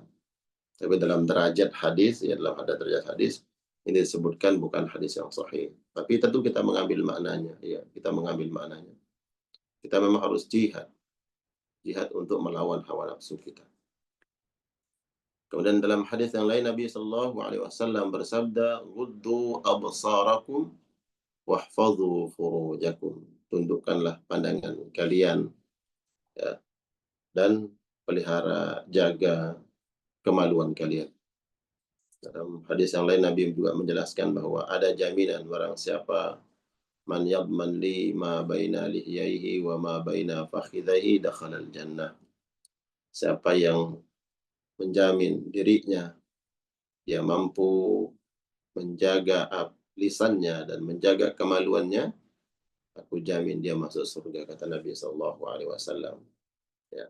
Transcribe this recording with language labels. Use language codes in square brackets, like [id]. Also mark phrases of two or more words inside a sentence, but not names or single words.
[id] Tapi dalam derajat hadis, ya dalam ada derajat hadis, ini disebutkan bukan hadis yang sahih. Tapi tentu kita mengambil maknanya, ya kita mengambil maknanya. Kita memang harus jihad untuk melawan hawa nafsu kita. Kemudian dalam hadis yang lain Nabi [ar] صلى الله عليه وسلم [id] bersabda, [ar] "غضوا أبصاركم واحفظوا فروجكم." [id] Tundukkanlah pandangan kalian, ya, dan pelihara jaga kemaluan kalian. Dalam hadis yang lain Nabi juga menjelaskan bahwa ada jaminan barang siapa [ar] من يضمن لي ما بين لحييه وما بين فخذيه دخل الجنة. [id] Siapa yang menjamin dirinya dia mampu menjaga lisannya dan menjaga kemaluannya, aku jamin dia masuk surga, kata Nabi [ar] صلى الله عليه وسلم. [id] Ya.